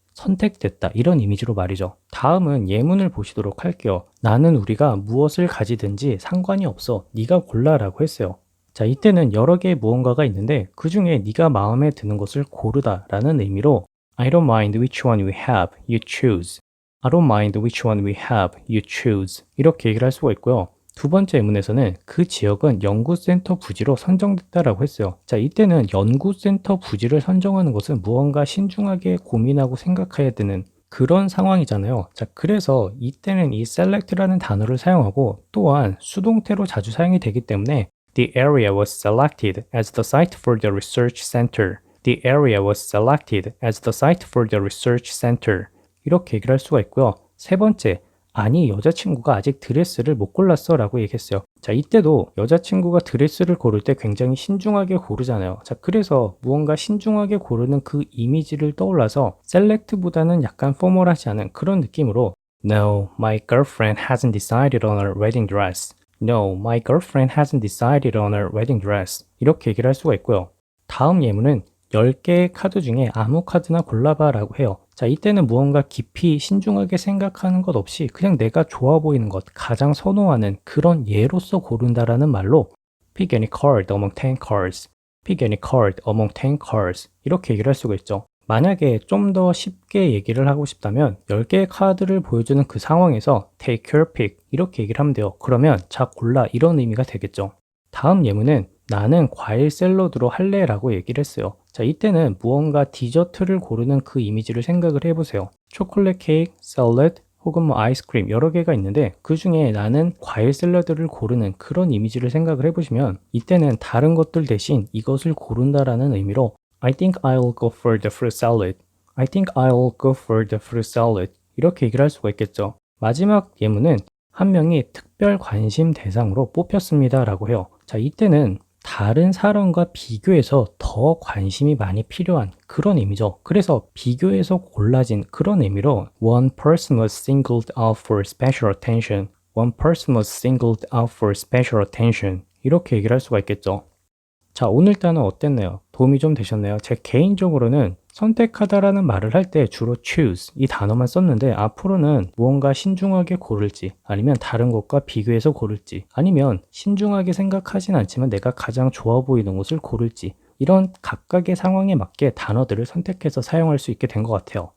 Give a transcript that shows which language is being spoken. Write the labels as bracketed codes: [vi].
[ko] 선택됐다 이런 이미지로 말이죠. 다음은 예문을 보시도록 할게요. 나는 우리가 무엇을 가지든지 상관이 없어. 네가 골라라고 했어요. 자, 이때는 여러 개의 무언가가 있는데 그 중에 네가 마음에 드는 것을 고르다라는 의미로 [en] I don't mind which one we have, you choose. I don't mind which one we have, you choose. [ko] 이렇게 얘기를 할 수가 있고요. 두 번째 예문에서는 그 지역은 연구센터 부지로 선정됐다라고 했어요. 자, 이때는 연구센터 부지를 선정하는 것은 무언가 신중하게 고민하고 생각해야 되는 그런 상황이잖아요. 자, 그래서 이때는 이 select라는 단어를 사용하고 또한 수동태로 자주 사용이 되기 때문에 [en] The area was selected as the site for the research center. The area was selected as the site for the research center. [ko] 이렇게 얘기를 할 수가 있고요. 세 번째, 아니 여자친구가 아직 드레스를 못 골랐어 라고 얘기했어요. 자, 이때도 여자친구가 드레스를 고를 때 굉장히 신중하게 고르잖아요. 자, 그래서 무언가 신중하게 고르는 그 이미지를 떠올라서 select보다는 약간 포멀하지 않은 그런 느낌으로 [en] No, my girlfriend hasn't decided on her wedding dress. No, my girlfriend hasn't decided on her wedding dress. [ko] 이렇게 얘기를 할 수가 있고요. 다음 예문은 10개의 카드 중에 아무 카드나 골라봐 라고 해요. 자, 이때는 무언가 깊이 신중하게 생각하는 것 없이 그냥 내가 좋아 보이는 것, 가장 선호하는 그런 예로서 고른다라는 말로 [en] pick any card among 10 cards. pick any card among 10 cards. [ko] 이렇게 얘기를 할 수가 있죠. 만약에 좀 더 쉽게 얘기를 하고 싶다면 10개의 카드를 보여주는 그 상황에서 [en] take your pick [ko] 이렇게 얘기를 하면 돼요. 그러면 자 골라 이런 의미가 되겠죠. 다음 예문은 나는 과일 샐러드로 할래 라고 얘기를 했어요. 자, 이때는 무언가 디저트를 고르는 그 이미지를 생각을 해보세요. 초콜릿 케이크, 샐러드, 혹은 뭐 아이스크림 여러 개가 있는데 그 중에 나는 과일 샐러드를 고르는 그런 이미지를 생각을 해보시면 이때는 다른 것들 대신 이것을 고른다라는 의미로 [en] I think I'll go for the fruit salad. I think I'll go for the fruit salad. [ko] 이렇게 얘기를 할 수가 있겠죠. 마지막 예문은 한 명이 특별 관심 대상으로 뽑혔습니다 라고 해요. 자, 이때는 다른 사람과 비교해서 더 관심이 많이 필요한 그런 의미죠. 그래서 비교해서 골라진 그런 의미로 [en] One person was singled out for special attention. One person was singled out for special attention. [ko] 이렇게 얘기를 할 수가 있겠죠. 자, 오늘 단어 어땠나요? 도움이 좀 되셨나요? 제 개인적으로는 선택하다라는 말을 할 때 주로 choose 이 단어만 썼는데 앞으로는 무언가 신중하게 고를지 아니면 다른 것과 비교해서 고를지 아니면 신중하게 생각하진 않지만 내가 가장 좋아 보이는 것을 고를지 이런 각각의 상황에 맞게 단어들을 선택해서 사용할 수 있게 된 것 같아요.